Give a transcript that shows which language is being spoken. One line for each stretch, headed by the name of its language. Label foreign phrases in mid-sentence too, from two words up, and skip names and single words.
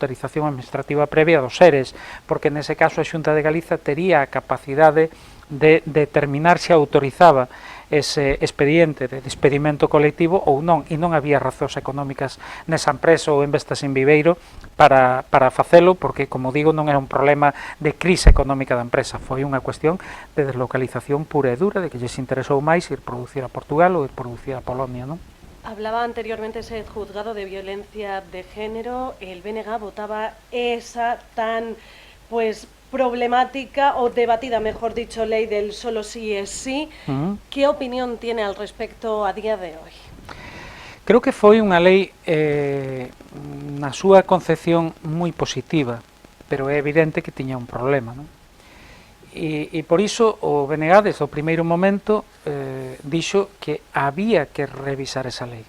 Galician: autorización administrativa previa dos seres, porque nese caso a Xunta de Galiza tería a capacidade de determinar se autorizaba ese expediente de despedimento colectivo ou non, e non había razóns económicas nesa empresa ou en Vestas en Viveiro para facelo, porque, como digo, non era un problema de crise económica da empresa, foi unha cuestión de deslocalización pura e dura, de que lles interesou máis ir producir a Portugal ou ir producir a Polonia, non?
Spanish: Hablaba anteriormente ese juzgado de violencia de género, el BNG votaba esa tan, pues, problemática o debatida, mejor dicho, ley del solo sí es sí. ¿Qué opinión tiene al respecto a día de hoy?
Galician: Creo que foi unha lei na súa concepción moi positiva, pero é evidente que tiña un problema, non? E por iso o BNG desde o primeiro momento dixo que había que revisar esa lei.